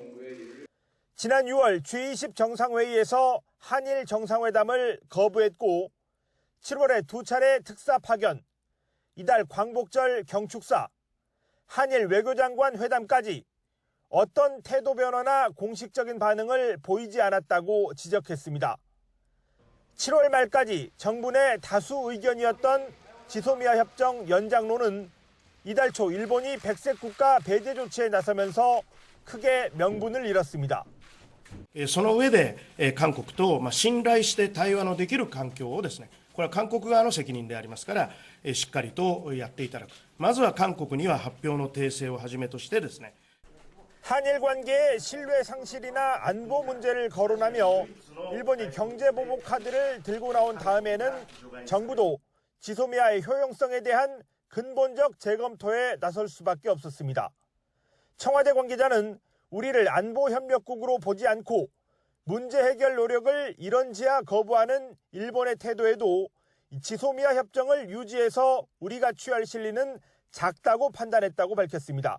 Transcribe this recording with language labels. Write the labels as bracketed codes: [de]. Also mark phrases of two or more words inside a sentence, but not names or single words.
[ko] 지난 6월 G20 정상회의에서 한일 정상회담을 거부했고 7월에 2차례 특사 파견, 이달 광복절 경축사, 한일 외교장관 회담까지 어떤 태도 변화나 공식적인 반응을 보이지 않았다고 지적했습니다. 7월 말까지 정부 내 다수 의견이었던 지소미아 협정 연장론은 이달 초 일본이 백색 국가 배제 조치에 나서면서 크게 명분을 잃었습니다. [ja] その上で韓国と信頼して対話のできる環境をですね、これは韓国側の責任でありますから、しっかりとやっていただく。まずは韓国には発表の訂正をはじめとしてですね。 [ko] 한일 관계의 신뢰 상실이나 안보 문제를 거론하며 일본이 경제 보복 카드를 들고 나온 다음에는 정부도 지소미아의 효용성에 대한 근본적 재검토에 나설 수밖에 없었습니다. 청와대 관계자는 우리를 안보 협력국으로 보지 않고 문제 해결 노력을 이런지야 거부하는 일본의 태도에도 지소미아 협정을 유지해서 우리가 취할 실리는 작다고 판단했다고 밝혔습니다.